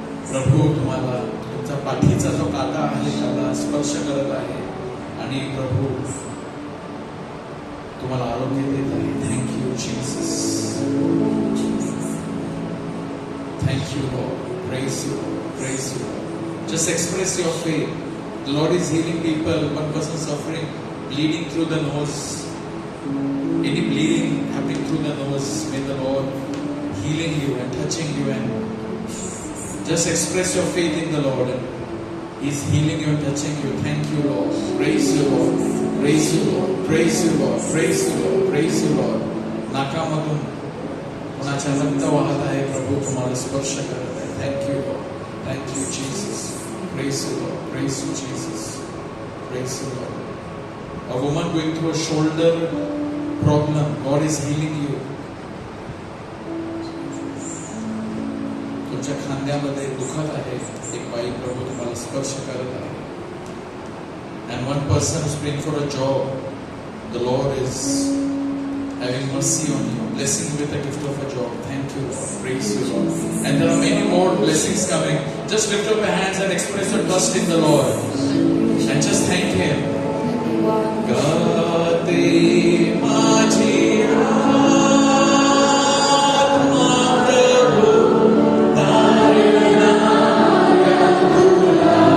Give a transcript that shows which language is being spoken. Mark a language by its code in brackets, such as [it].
[mr] प्रभू तुम्हाला तुमचा पाठीचा जो काटा आहे त्याला स्पर्श करत आहे आणि प्रभू तुम्हाला आरोग्य देत आहे. [en] Thank you Jesus. Thank you Lord. Praise you. Praise you. Just express your faith. The Lord is healing people. One person suffering, bleeding through the nose. Any bleeding happening through the nose, may the Lord healing you and touching you and just express your faith in the Lord. He's healing you and touching you. Thank you, Lord. Praise you, Lord. Praise you, Lord. Praise you, Lord. Praise you, Lord. Praise you, Lord. [mr] नाकामधून कोणाच्या रक्त वाहत आहे. प्रभू तुम्हाला स्पर्श करत आहे. [en] Thank you, Lord. Thank you, Jesus. Praise you, Lord. Praise you, Jesus. Praise you, Lord. A woman going through a shoulder problem, God is healing you. [mr] तुमच्या खांद्यामध्ये दुखत आहे. एक बाई प्रभू तुम्हाला स्पर्श करत आहे. [en] And one person is praying for a job. The Lord is having mercy on you, blessing you with the gift of a job. Thank you, Lord. Praise you, Lord. And there are many more blessings coming. Just lift up your hands and express your trust in the Lord. And just thank Him. [mr] गाते माझी आत्मा प्रभु तारणाया तुला.